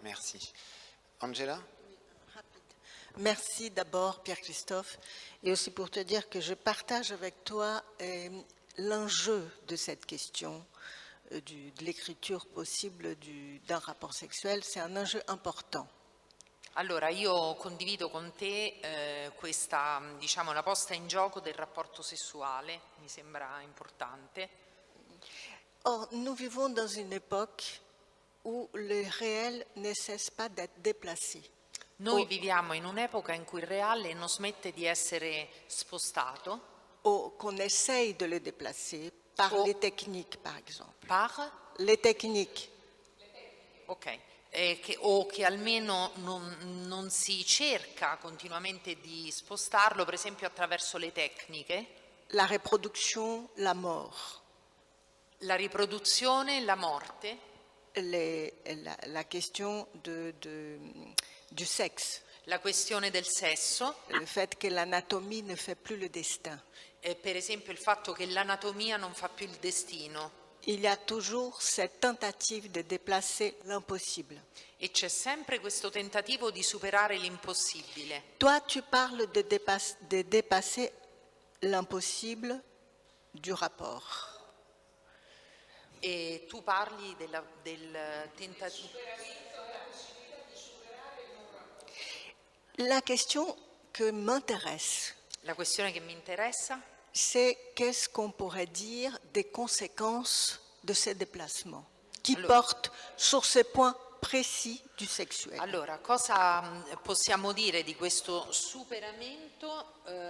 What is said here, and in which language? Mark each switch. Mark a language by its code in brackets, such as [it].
[fr] Merci. Angela? Merci d'abord, Pierre-Christophe, et aussi pour te dire que je partage avec toi l'enjeu de cette question de l'écriture possible d'un rapport sexuel. C'est un enjeu important. [it] Allora, io condivido con te questa, diciamo, la posta in gioco del rapporto sessuale, mi sembra importante. [fr] Or, nous vivons dans une époque où le réel ne cesse pas d'être déplacé. [it] Noi viviamo in un'epoca in cui il reale non smette di essere spostato. [fr] Ou qu'on essaye de le déplacer par les techniques, par exemple. Par? Les techniques. Ok. [it] O che almeno non si cerca continuamente di spostarlo, per esempio attraverso le tecniche. [fr] La reproduction, la mort. [it] La riproduzione, la morte. [fr] La question du sexe. [it] La questione del sesso. [fr] Le fait que l'anatomie ne fait plus le destin. [it] Per esempio il fatto che l'anatomia non fa più il destino. [fr] Il y a toujours cette tentative de déplacer l'impossible. [it] E c'è sempre questo tentativo di superare l'impossibile. [fr] Toi, tu parles de dépasser l'impossible du rapport. [it] E tu parli del tentativo. [fr] La question que m'intéresse, [it] La questione che mi interessa, [fr] c'est qu'est-ce qu'on pourrait dire des conséquences de ces déplacements qui portent sur ces points précis du sexuel. [it] Allora, cosa possiamo dire di questo superamento?